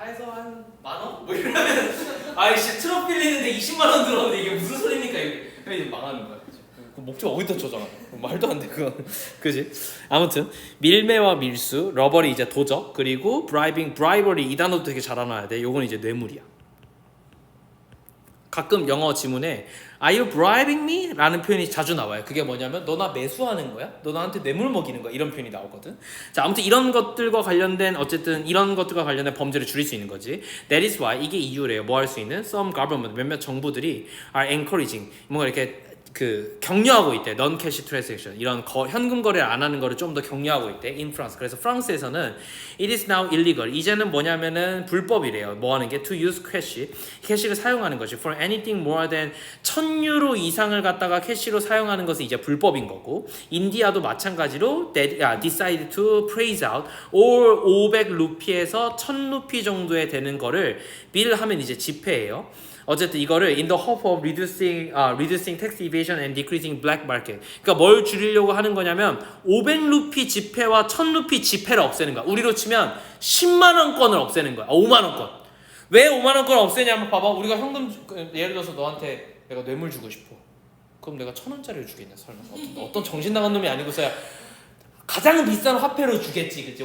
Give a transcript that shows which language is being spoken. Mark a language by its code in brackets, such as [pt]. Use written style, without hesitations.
[ko] 다 해서 한 10,000원? 뭐 이러면 아이씨 트럭 빌리는데 20만 원 들었는데 이게 무슨 소리입니까 이게. 이제 망하는 거야. 그 목적 어디다 저장하냐? 말도 안 돼 그거. 그지? 아무튼 밀매와 밀수, 러버리 이제 도적, 그리고 브라이버리 이 단어도 되게 잘 알아야 돼. 요건 이제 뇌물이야. 가끔 영어 지문에 [en] Are you bribing me? [ko] 라는 표현이 자주 나와요. 그게 뭐냐면 너 나 매수하는 거야? 너 나한테 뇌물 먹이는 거야? 이런 표현이 나오거든. 자, 아무튼 이런 것들과 관련된 어쨌든 이런 것들과 관련된 범죄를 줄일 수 있는 거지. [en] That is why [ko] 이게 이유래요. 뭐 할 수 있는? [en] Some government [ko] 몇몇 정부들이 [en] are encouraging [ko] 뭔가 이렇게 그 격려하고 있대. [en] non-cash transaction [ko] 이런 현금 거래를 안 하는 거를 좀 더 격려하고 있대. [en] in France. [ko] 그래서 프랑스에서는 [en] it is now illegal. [ko] 이제는 뭐냐면은 불법이래요. 뭐 하는 게 [en] to use cash. [ko] 캐시를 사용하는 것이 [en] for anything more than [ko] 1,000유로 이상을 갖다가 캐시로 사용하는 것은 이제 불법인 거고. 인디아도 마찬가지로 [en] decide to praise out or [ko] 500루피에서 1,000루피 정도에 되는 거를 빌 하면 이제 지폐예요. 어쨌든 이거를 [en] in the hope of reducing tax evasion and decreasing black market. [ko] 그러니까 뭘 줄이려고 하는 거냐면 500루피 지폐와 1,000루피 지폐를 없애는 거야. 우리로 치면 10만 원권을 없애는 거야. 5만 원권. 왜 5만 원권을 없애냐면 봐봐. 우리가 현금 예를 들어서 너한테 내가 뇌물 주고 싶어. 그럼 내가 1,000원짜리를 주겠냐 설마. 어떤 정신 나간 놈이 아니고서야 가장 비싼 화폐로 주겠지. 그치?